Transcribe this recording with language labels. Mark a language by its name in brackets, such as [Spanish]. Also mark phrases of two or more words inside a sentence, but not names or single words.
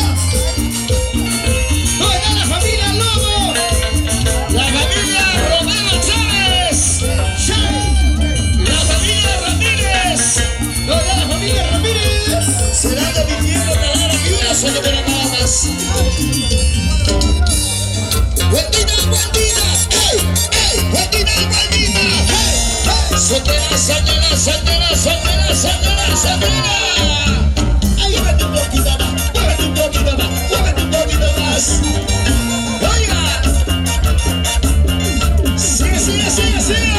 [Spanish] ¿Dónde está la familia Lobo? La familia Romero Chávez. La familia Ramírez. ¿Dónde está la familia Ramírez? Será de mi tierra Talara, mi brazo de nada más. ¡Guandina, guandina! ¡Ey, ey! ¡Guandina, guandina! ¡Hey, hey! ¡Soltera, soltera, soltera, soltera, soltera, soltera! ¡Ay, muévete un poquito más! ¡Muévete un poquito más! ¡Muévete un poquito más! ¡Oiga! ¡Sigue, sigue, sigue, sigue!